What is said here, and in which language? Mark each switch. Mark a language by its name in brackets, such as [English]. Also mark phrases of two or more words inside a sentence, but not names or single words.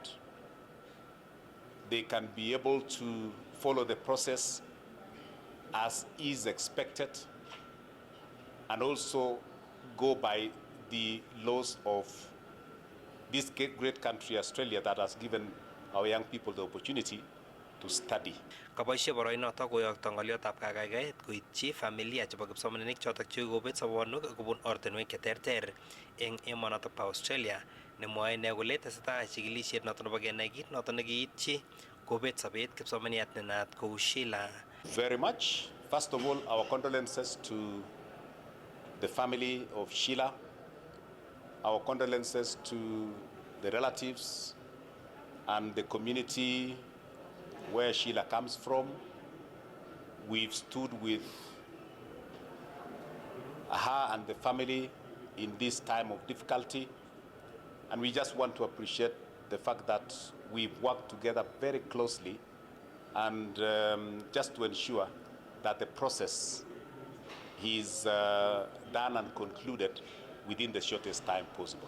[English] They can be able to follow the process as is expected, and also go by the laws of this great country, Australia, that has given our young people the opportunity to study. [Kalenjin] Kaboishe boroinotok koyokto ng'oliotab kakaikaet koityi familia chebo kipsomaninik chotok chekikobet sobonwek kobun ortinwek cheterter eng emonotok po Australia, nemwoe ine kole tesetai chikilisiet notok nebo kenai kit notok nekiityi kobet sobet kipsomaniat nenaat kou Sheila. [English] Very much. First of all, our condolences to the family of Sheila, our condolences to the relatives and the community where Sheila comes from. We've stood with her and the family in this time of difficulty, and we just want to appreciate the fact that we've worked together very closely and just to ensure that the process is done and concluded within the shortest time possible.